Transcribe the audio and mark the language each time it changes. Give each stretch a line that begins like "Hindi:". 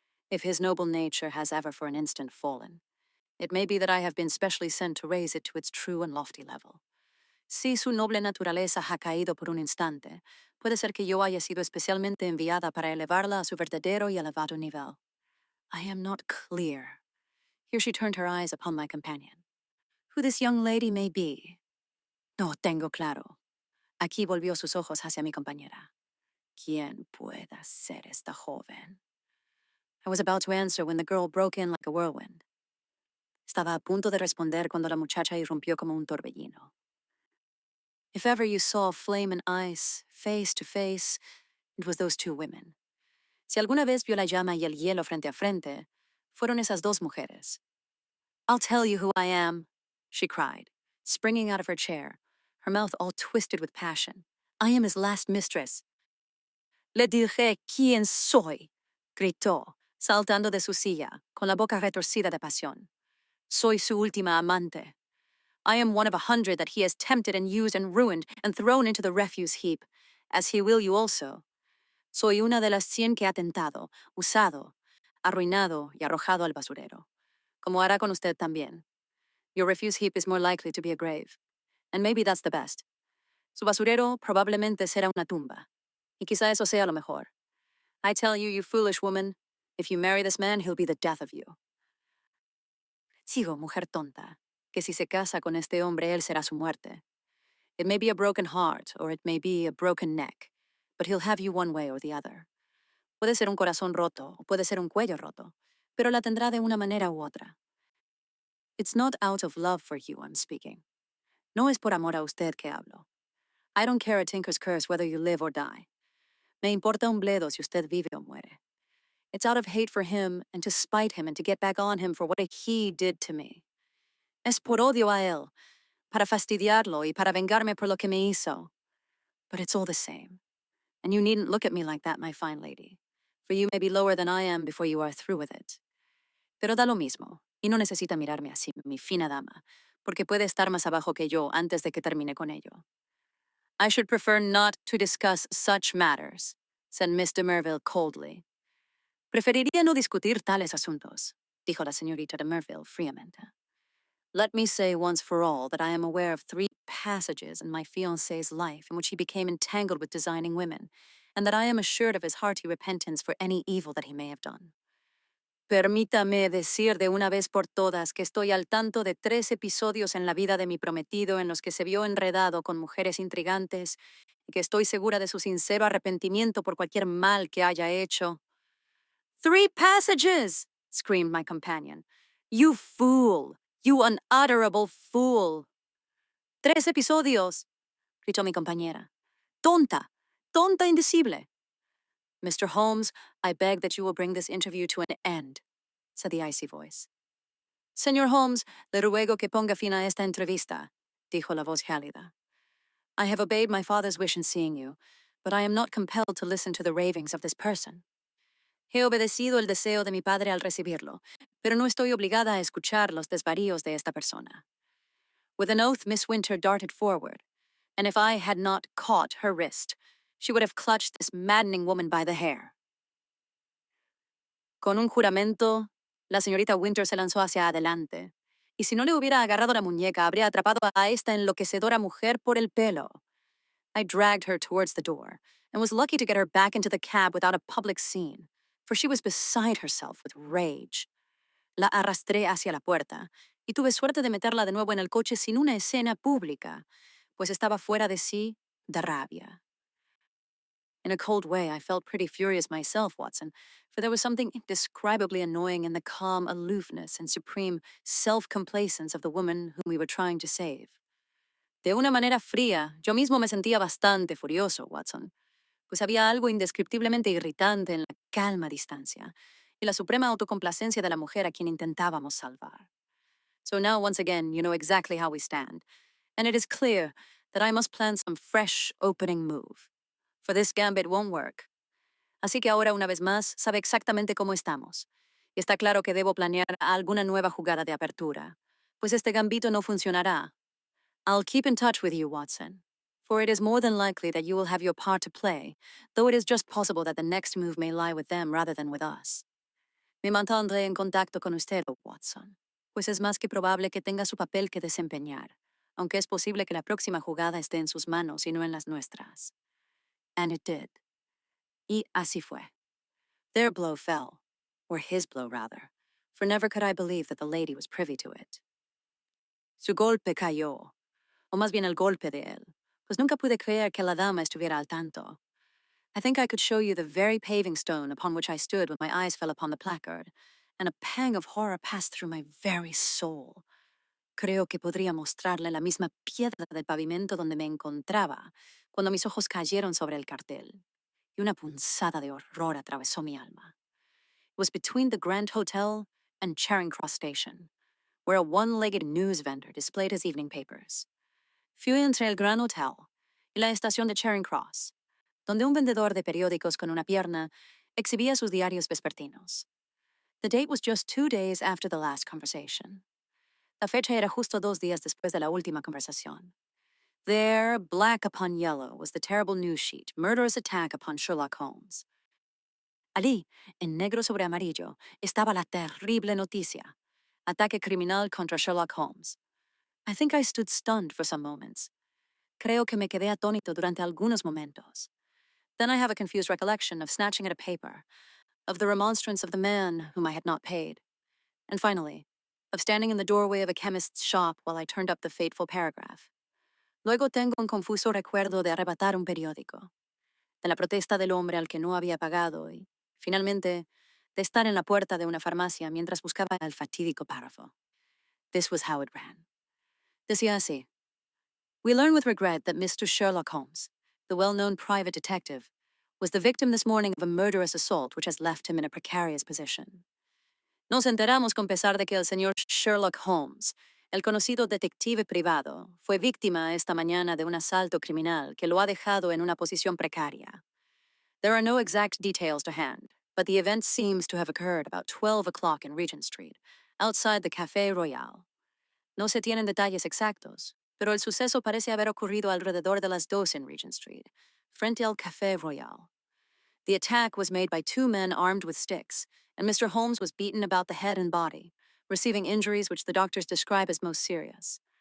English: If his noble nature has ever for an instant fallen, it may be that I have been specially sent to raise it to its true and lofty level.
Spanish: Si su noble naturaleza ha caído por un instante, puede ser que yo haya sido especialmente enviada para elevarla a su verdadero y elevado nivel.
English: I am not clear. Here she turned her eyes upon my companion. Who this young lady may be.
Spanish: No tengo claro. Aquí volvió sus ojos hacia mi compañera. ¿Quién pueda ser esta joven?
English: I was about to answer when the girl broke in like a whirlwind.
Spanish: Estaba a punto de responder cuando la muchacha irrumpió como un torbellino.
English: If ever you saw flame and ice, face to face, it was those two women.
Spanish: Si alguna vez vio la llama y el hielo frente a frente, fueron esas dos mujeres.
English: I'll tell you who I am, she cried, springing out of her chair, her mouth all twisted with passion. I am his last mistress.
Spanish: Le diré quién soy, gritó, saltando de su silla, con la boca retorcida de pasión. Soy su última amante.
English: I am one of 100 that he has tempted and used and ruined and thrown into the refuse heap, as he will you also.
Spanish: Soy una de las 100 que ha tentado, usado, arruinado y arrojado al basurero, como hará con usted también.
English: Your refuse heap is more likely to be a grave, and maybe that's the best.
Spanish: Su basurero probablemente será una tumba, y quizá eso sea lo mejor.
English: I tell you, you foolish woman, if you marry this man, he'll be the death of you.
Spanish: Sigo, mujer tonta, que si se casa con este hombre, él será su muerte.
English: It may be a broken heart, or it may be a broken neck, but he'll have you one way or the other.
Spanish: Puede ser un corazón roto, o puede ser un cuello roto, pero la tendrá de una manera u otra.
English: It's not out of love for you I'm speaking.
Spanish: No es por amor a usted que hablo.
English: I don't care a tinker's curse whether you live or die.
Spanish: Me importa un bledo si usted vive o muere.
English: It's out of hate for him and to spite him and to get back on him for what he did to me.
Spanish: Es por odio a él, para fastidiarlo y para vengarme por lo que me hizo.
English: But it's all the same. And you needn't look at me like that, my fine lady, for you may be lower than I am before you are through with it.
Spanish: Pero da lo mismo, y no necesita mirarme así, mi fina dama, porque puede estar más abajo que yo antes de que termine con ello.
English: I should prefer not to discuss such matters, said Miss de Merville coldly.
Spanish: Preferiría no discutir tales asuntos, dijo la señorita de Merville fríamente.
English: Let me say once for all that I am aware of 3 passages in my fiancé's life in which he became entangled with designing women, and that I am assured of his hearty repentance for any evil that he may have done.
Spanish: Permítame decir de una vez por todas que estoy al tanto de 3 episodios en la vida de mi prometido en los que se vio enredado con mujeres intrigantes y que estoy segura de su sincero arrepentimiento por cualquier mal que haya hecho.
English: 3 passages! Screamed my companion. You fool! You unutterable fool!
Spanish: 3 episodios! Gritó mi compañera. Tonta! Tonta indecible! Mr.
English: Holmes, I beg that you will bring this interview to an end, said the icy voice.
Spanish: Señor Holmes, le ruego que ponga fin a esta entrevista, dijo la voz gélida.
English: I have obeyed my father's wish in seeing you, but I am not compelled to listen to the ravings of this person.
Spanish: He obedecido el deseo de mi padre al recibirlo, pero no estoy obligada a escuchar los desvaríos de esta persona.
English: With an oath, Miss Winter darted forward, and if I had not caught her wrist, she would have clutched this maddening woman by the hair.
Spanish: Con un juramento, la señorita Winter se lanzó hacia adelante, y si no le hubiera agarrado la muñeca, habría atrapado a esta enloquecedora mujer por el pelo.
English: I dragged her towards the door, and was lucky to get her back into the cab without a public scene, for she was beside herself with rage.
Spanish: La arrastré hacia la puerta, y tuve suerte de meterla de nuevo en el coche sin una escena pública, pues estaba fuera de sí de rabia.
English: In a cold way, I felt pretty furious myself, Watson, for there was something indescribably annoying in the calm aloofness and supreme self-complacence of the woman whom we were trying to save.
Spanish: De una manera fría, yo mismo me sentía bastante furioso, Watson, pues había algo indescriptiblemente irritante en la calma distancia y la suprema autocomplacencia de la mujer a quien intentábamos salvar.
English: So now, once again, you know exactly how we stand, and it is clear that I must plan some fresh opening move. For this gambit won't work.
Spanish: Así que ahora, una vez más, sabe exactamente cómo estamos. Y está claro que debo planear alguna nueva jugada de apertura, pues este gambito no funcionará.
English: I'll keep in touch with you, Watson, for it is more than likely that you will have your part to play, though it is just possible that the next move may lie with them rather than with us.
Spanish: Me mantendré en contacto con usted, Watson, pues es más que probable que tenga su papel que desempeñar, aunque es posible que la próxima jugada esté en sus manos y no en las nuestras.
English: And it did.
Spanish: Y así fue.
English: Their blow fell, or his blow rather, for never could I believe that the lady was privy to it.
Spanish: Su golpe cayó, o más bien el golpe de él, pues nunca pude creer que la dama estuviera al tanto.
English: I think I could show you the very paving stone upon which I stood when my eyes fell upon the placard, and a pang of horror passed through my very soul.
Spanish: Creo que podría mostrarle la misma piedra del pavimento donde me encontraba cuando mis ojos cayeron sobre el cartel, y una punzada de horror atravesó mi alma.
English: It was between the Grand Hotel and Charing Cross Station, where a one-legged news vendor displayed his evening papers.
Spanish: Fui entre el Grand Hotel y la estación de Charing Cross, donde un vendedor de periódicos con una pierna exhibía sus diarios vespertinos.
English: The date was just 2 days after the last conversation.
Spanish: La fecha era justo 2 días después de la última conversación.
English: There, black upon yellow, was the terrible news sheet, murderous attack upon Sherlock Holmes.
Spanish: Allí, en negro sobre amarillo, estaba la terrible noticia. Ataque criminal contra Sherlock Holmes.
English: I think I stood stunned for some moments.
Spanish: Creo que me quedé atónito durante algunos momentos.
English: Then I have a confused recollection of snatching at a paper, of the remonstrance of the man whom I had not paid, and finally, of standing in the doorway of a chemist's shop while I turned up the fateful paragraph.
Spanish: Luego tengo un confuso recuerdo de arrebatar un periódico, de la protesta del hombre al que no había pagado y, finalmente, de estar en la puerta de una farmacia mientras buscaba el fatídico párrafo.
English: This was how it ran.
Spanish: Decía así:
English: We learn with regret that Mr. Sherlock Holmes, the well-known private detective, was the victim this morning of a murderous assault which has left him in a precarious position.
Spanish: Nos enteramos con pesar de que el señor Sherlock Holmes, el conocido detective privado, fue víctima esta mañana de un asalto criminal que lo ha dejado en una posición precaria.
English: There are no exact details to hand, but the event seems to have occurred about 12 o'clock in Regent Street, outside the Café Royal.
Spanish: No se tienen detalles exactos, pero el suceso parece haber ocurrido alrededor de las 2 in Regent Street, frente al Café Royal.
English: The attack was made by 2 men armed with sticks, and Mr. Holmes was beaten about the head and body, receiving injuries which the doctors describe as most serious.